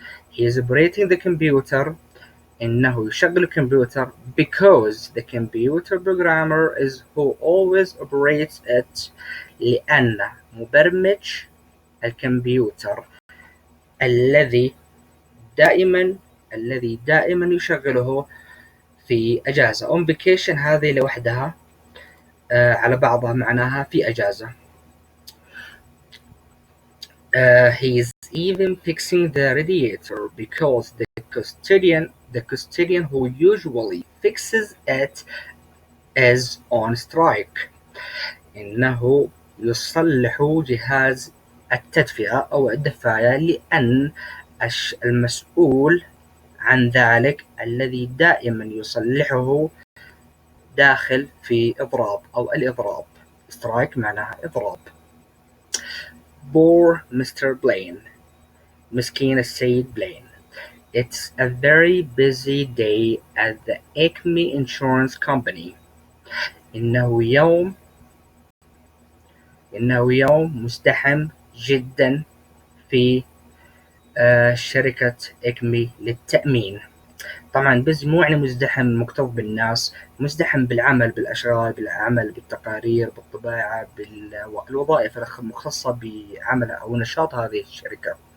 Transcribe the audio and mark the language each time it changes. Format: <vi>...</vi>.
<en>He is operating the computer،</en> <ar>إنه يشغل الكمبيوتر</ar> <en>because the computer programmer is who always operates it،</en> <ar>لأن مبرمج الكمبيوتر الذي دائما يشغله في أجازة.</ar> <en>on vacation</en> <ar>هذه لوحدها على بعضها معناها في أجازة.</ar> <en>He is even fixing the radiator because the custodian who usually fixes it is on strike.</en> <ar>إنه يصلح جهاز التدفئة أو الدفاية، لأن المسؤول عن ذلك الذي دائما يصلحه داخل في إضراب أو الإضراب. اشتراك معناها إضراب.</ar> <en>Poor Mr. Blaine.</en> <ar>مسكين السيد بلين.</ar> <en>It's a very busy day at the Acme Insurance Company.</en> <ar>إنه يوم مزدحم جدا في شركة إكمي للتأمين. طبعا بزي مو يعني مزدحم مكتوب بالناس، مزدحم بالعمل، بالأشغال، بالعمل، بالتقارير، بالطباعة، بالوظائف المختصة بعمل أو نشاط هذه الشركة.</ar>